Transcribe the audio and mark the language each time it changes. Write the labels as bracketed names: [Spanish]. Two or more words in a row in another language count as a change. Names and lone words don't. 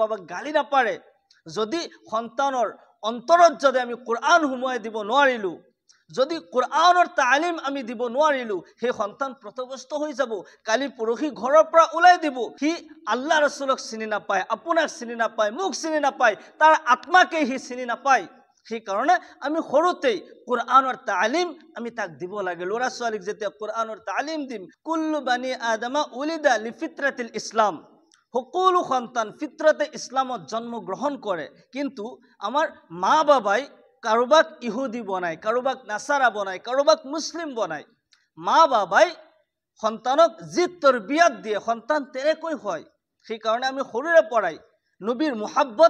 [Assamese] বাবাক গালি নাপাৰে যদি সন্তানৰ অন্তৰত যদি আমি কুরআন হুমাই দিব নোৱাৰিলো যদি কুরআনৰ তালিম আমি দিব নোৱাৰিলো সেই সন্তান পথভ্ৰষ্ট হৈ যাব কালি পৰহি ঘৰৰ পৰা ওলাই দিব সি আল্লাহ ৰাসূলক চিনি নাপায় আপোনাক চিনি নাপায় মোক চিনি নাপায় তাৰ আত্মাকে সি চিনি নাপায় সেই কাৰণে আমি সৰুতেই কুরআনৰ তালিম আমি তাক দিব লাগে ল'ৰা ছোৱালীক যেতিয়া কুরআনৰ তালিম দিম [Arabic] كل بني آدم ولد للفطرة [Assamese] ইসলাম সকলো সন্তান ফিত্ৰতে ইছলামত জন্ম গ্ৰহণ কৰে কিন্তু আমাৰ মা বাবাই কাৰোবাক ইহুদি বনায় কাৰোবাক নাসাৰা বনায় কাৰোবাক মুসলিম বনায় মা বাবাই সন্তানক যি তৰবিয়াত দিয়ে সন্তান তেনেকৈ হয় সেই কাৰণে আমি সৰুৰে পৰাই নবীৰ মুহাব্বত